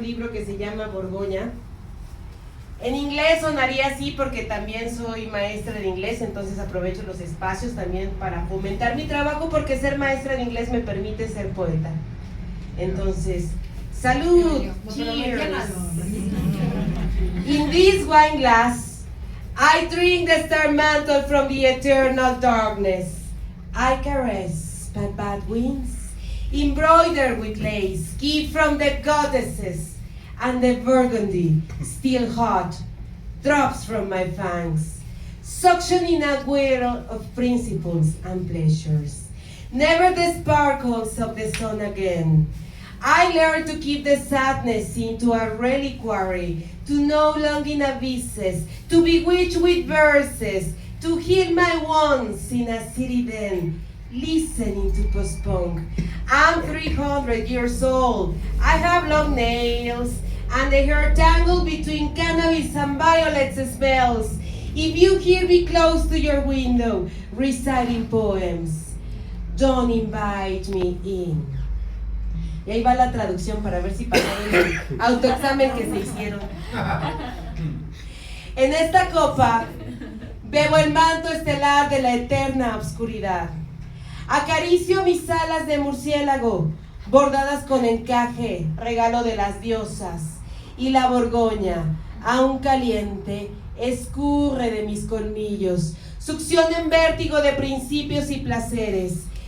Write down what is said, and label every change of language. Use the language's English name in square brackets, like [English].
[Spanish] que se llama Borgoña. En inglés sonaría así porque también soy maestra de inglés, entonces aprovecho los espacios también para fomentar mi trabajo, porque ser maestra de inglés me permite ser poeta. Entonces, salud, cheers. [English] In this wine glass, I drink the star mantle from the eternal darkness. I caress my bad wings, embroidered with lace, gift from the goddesses. And the burgundy, still hot, drops from my fangs, suctioning a whirl of principles and pleasures. Never the sparkles of the sun again. I learned to keep the sadness into a reliquary, to know longing abysses, to bewitch with verses, to heal my wounds in a city den, listening to post-punk. I'm 300 years old. I have long nails, and the hair tangled between cannabis and violets smells. If you hear me close to your window, reciting poems, don't invite me in. [Spanish] Y ahí va la traducción para ver si pasaron el autoexamen que se hicieron. En esta copa bebo el manto estelar de la eterna oscuridad. Acaricio mis alas de murciélago, bordadas con encaje, regalo de las diosas, y la Borgoña, aún caliente, escurre de mis colmillos, succiona en vértigo de principios y placeres.